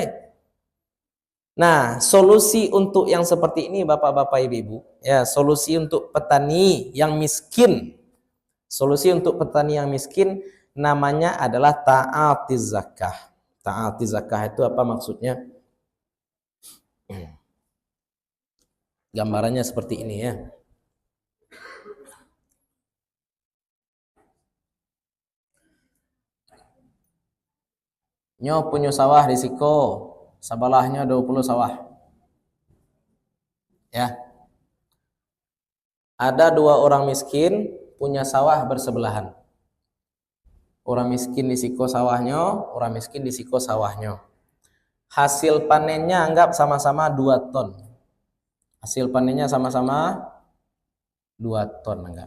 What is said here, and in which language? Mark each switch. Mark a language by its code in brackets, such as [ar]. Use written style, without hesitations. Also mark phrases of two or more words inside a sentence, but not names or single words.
[id] Nah, solusi untuk yang seperti ini Bapak-bapak Ibu-ibu, ya, solusi untuk petani yang miskin. Solusi untuk petani yang miskin namanya adalah [ar] ta'atiz zakah. Ta'atiz zakah [id] itu apa maksudnya? Gambarannya seperti ini ya. [min] Nyo punya sawah di Siko, sebalahnya 20 sawah. [id] Ya. Ada 2 orang miskin punya sawah bersebelahan. Orang miskin di Siko sawahnya, orang miskin di Siko sawahnya. Hasil panennya anggap sama-sama 2 ton. Hasil panennya sama-sama 2 ton anggap.